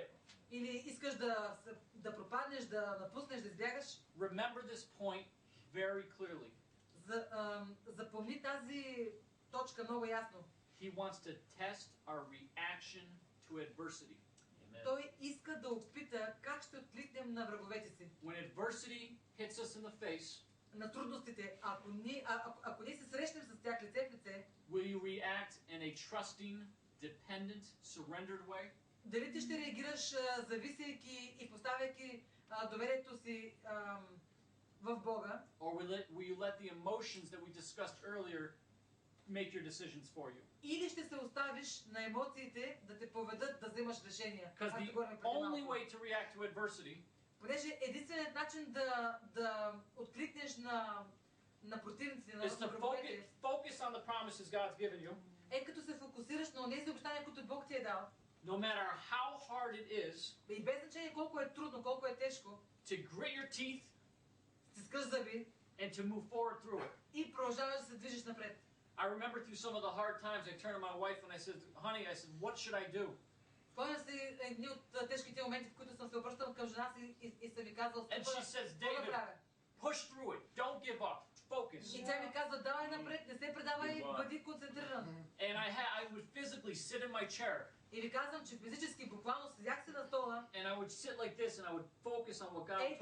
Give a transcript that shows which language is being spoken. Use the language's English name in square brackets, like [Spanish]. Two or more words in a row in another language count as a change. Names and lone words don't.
[Bulgarian] или искаш да пропаднеш, да напуснеш, да избягаш, [English] Remember this point very clearly. [Bulgarian] Запомни тази точка много ясно. [English] He wants to test our reaction to adversity. [Bulgarian] Той иска да опита как ще откликнем на враговете си. [English] When adversity hits us in the face, [Bulgarian] На трудностите. Ако ние се срещнем с тях лице в лице, [English] will you react in a trusting, dependent, surrendered way? [Bulgarian] дали ти ще реагираш зависейки и поставяйки доверието си в Бога? [English] Or will you let the emotions that we discussed earlier make your decisions for you? [Bulgarian] Или ще се оставиш на емоциите да те поведат да вземаш решения? [English] Because the only way to react to adversity [Bulgarian] Понеже единственият начин да откликнеш на противниците, на [English] is to [Bulgarian] враговете, [English] focus on the promises God's given you, [Bulgarian] е като се фокусираш на тези обещания, които Бог ти е дал. [English] no matter how hard it is, [Bulgarian] И без значение колко е трудно, колко е тежко, [English] to grit your teeth [Bulgarian] стискаш зъби [English] and to move forward through it. [Bulgarian] и продължаваш да се движиш напред. [English] I remember through some of the hard times, I turned to my wife and I said, honey, what should I do? [Bulgarian] Спомням си едни от тежките моменти, в които съм се обръщал към жена си и съм ми казал, [English] And she says, David, push through it. Don't give up. Focus. [Bulgarian] И тя ми казва, давай напред, не се предавай, бъди концентриран. [English] And I would physically sit in my chair. [Bulgarian] И ви казвам, че физически, буквално седях се на стола. [English] And I would sit like this and I would focus on what God told me.